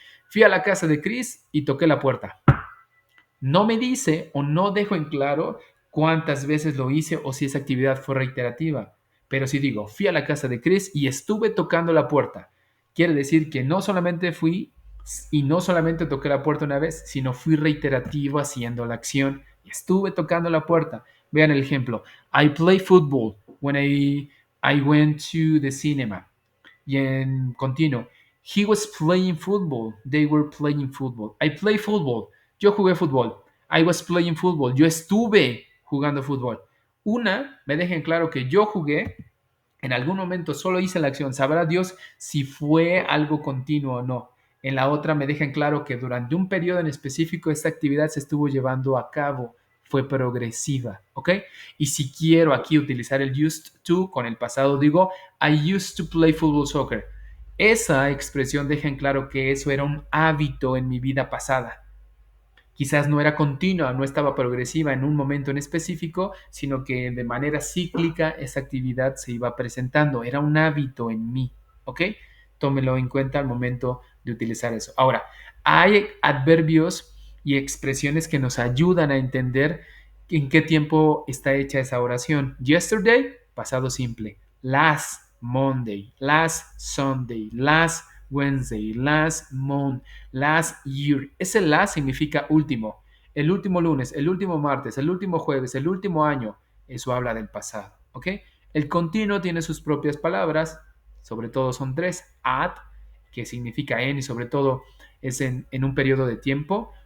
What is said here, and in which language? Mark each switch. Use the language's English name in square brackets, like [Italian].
[Spanish] Fui a la casa de Chris y toqué la puerta. No me dice o no dejo en claro cuántas veces lo hice o si esa actividad fue reiterativa. Pero si digo, fui a la casa de Chris y estuve tocando la puerta, quiere decir que no solamente fui y no solamente toqué la puerta una vez, sino fui reiterativo haciendo la acción y estuve tocando la puerta. Vean el ejemplo. [English] I play football when I went to the cinema. [Spanish] Y en continuo. [English] He was playing football. They were playing football. I play football. [Spanish] Yo jugué fútbol. [English] I was playing football. [Spanish] Yo estuve jugando fútbol. Una, me dejen claro que yo jugué, en algún momento solo hice la acción. Sabrá Dios si fue algo continuo o no. En la otra me dejan claro que durante un periodo en específico esta actividad se estuvo llevando a cabo. Fue progresiva, ¿ok? Y si quiero aquí utilizar el used to con el pasado, digo, [English] I used to play football soccer. [Spanish] Esa expresión deja en claro que eso era un hábito en mi vida pasada. Quizás no era continua, no estaba progresiva en un momento en específico, sino que de manera cíclica esa actividad se iba presentando. Era un hábito en mí, ¿ok? Tómelo en cuenta al momento de utilizar eso. Ahora, hay adverbios y expresiones que nos ayudan a entender en qué tiempo está hecha esa oración. Yesterday, pasado simple. [English] Last Monday, last Sunday, last Wednesday, last month, last year. [Spanish] Ese last significa último. El último lunes, el último martes, el último jueves, el último año. Eso habla del pasado, ¿ok? El continuo tiene sus propias palabras, sobre todo son tres. At, que significa en y sobre todo es en un periodo de tiempo.